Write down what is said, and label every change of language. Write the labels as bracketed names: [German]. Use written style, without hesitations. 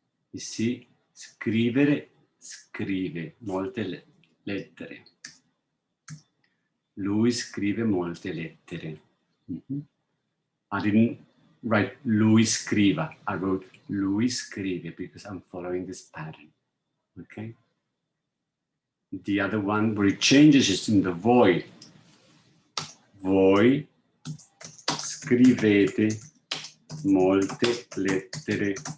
[English] You see, [Italian] scrivere, scrive molte lettere. Lui scrive molte lettere. [English] I didn't write [Italian] lui scriva. [English] I wrote [Italian] lui scrive [English] because I'm following this pattern. Okay? The other one where it changes is in the voi. [Italian] Voi scrivete molte lettere.